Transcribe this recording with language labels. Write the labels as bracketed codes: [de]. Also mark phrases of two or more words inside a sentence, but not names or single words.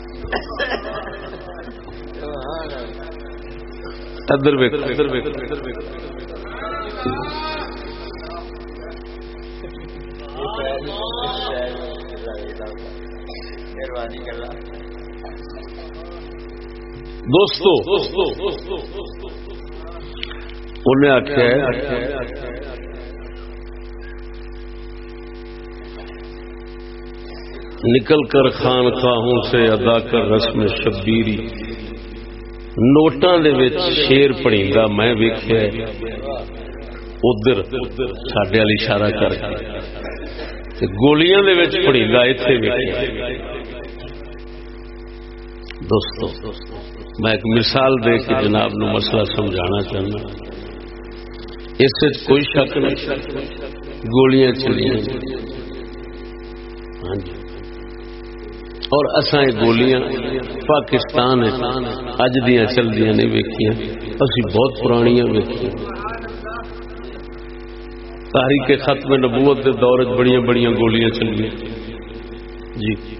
[pa] ادھر ویکھ دوستو انہیں آخیا [ur] نکل کر خانقاہوں سے ادا کر رسم شبیری [pa] نوٹاں دے وچ شیر پڑھیندا میں ویکھیا ادھر ساڈے والی اشارہ کر کے تے گولیاں دے وچ پڑھیندا ایتھے ویکھیا دوستو میں ایک مثال دے کے جناب نو مسئلہ سمجھانا چاہنا اس وچ کوئی شک نہیں گولیاں چلیاں ہاں جی اور اساں یہ گولیاں پاکستان اج دیاں چل دیاں نہیں ویکھیاں اسی بہت پرانیاں ویکھیاں تاریخ ختم نبوت دے دور وچ بڑیاں بڑیاں گولیاں چلیاں جی